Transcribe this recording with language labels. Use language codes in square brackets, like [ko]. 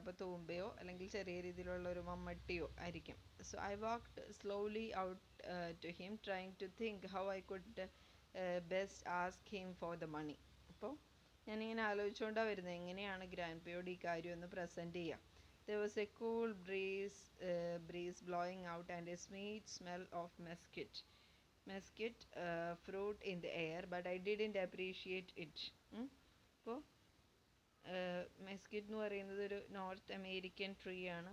[ml] അപ്പോൾ തൂമ്പയോ അല്ലെങ്കിൽ ചെറിയ രീതിയിലുള്ള ഒരു മമ്മട്ടിയോ ആയിരിക്കും. [en] So I walked slowly out to him trying to think how I could best ask him for the money. [ml] അപ്പോൾ ഞാനിങ്ങനെ ആലോചിച്ചുകൊണ്ടാണ് വരുന്നത്, എങ്ങനെയാണ് ഗ്രാൻഡ് പയോട് ഈ കാര്യം ഒന്ന് പ്രസൻറ്റ് ചെയ്യുക. [en] There was a cool breeze blowing out and a sweet smell of mesquite fruit in the air, but I didn't appreciate it. [ml] അപ്പോൾ മെസ്കിറ്റ് എന്ന് പറയുന്നത് ഒരു നോർത്ത് അമേരിക്കൻ ട്രീ ആണ്.